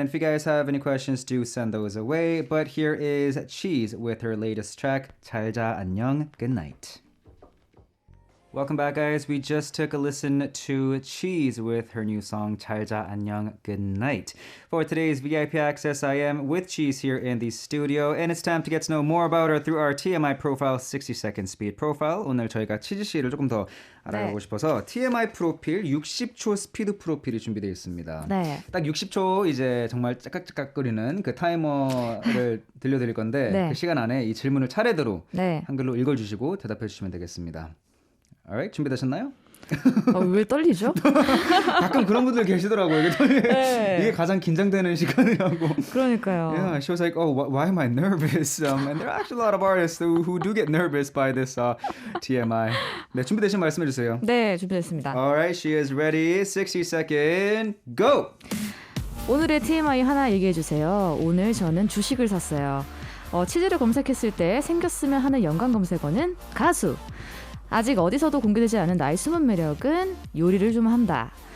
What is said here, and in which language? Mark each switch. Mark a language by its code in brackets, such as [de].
[en] And if you guys have any questions, do send those away. But here is CHEEZE with her latest track, 잘 자, 안녕, good night. Welcome back, guys. We just took a listen to CHEEZE with her new song 잘 자, 안녕, good night. For today's VIP access, I am with CHEEZE here in the studio, and it's time to get to know more about her through our TMI profile, 60-second speed profile. [ko] 오늘 저희가 치즈 씨를 조금 더 알아가고 싶어서 TMI 프로필 60초 스피드 프로필이 준비되어 있습니다. 네. 딱 60초 이제 정말 짝깍짝깍거리는 그 타이머를 들려드릴 건데 네. 그 시간 안에 이 질문을 차례대로 네. 한글로 읽어주시고 대답해 주시면 되겠습니다. Alright, 준비되셨나요? 왜 떨리죠? 가끔 그런 분들 계시더라고요. 네. 이게 가장 긴장되는 시간이라고. 그러니까요. [en] Yeah, she was like, oh, why am I nervous? And there are actually a lot of artists who do get nervous by this TMI. [ko] 네, 준비되시면 말씀해 주세요. 네, 준비됐습니다. [en] Alright, she is ready. 60-second, go! [ko] 오늘의 TMI 하나 얘기해 주세요. 오늘 저는 주식을 샀어요. 치즈를 검색했을 때 생겼으면 하는 연관 검색어는 가수. 아직 어디서도 공개되지 않은 나의 숨은 매력은 요리를 좀 한다.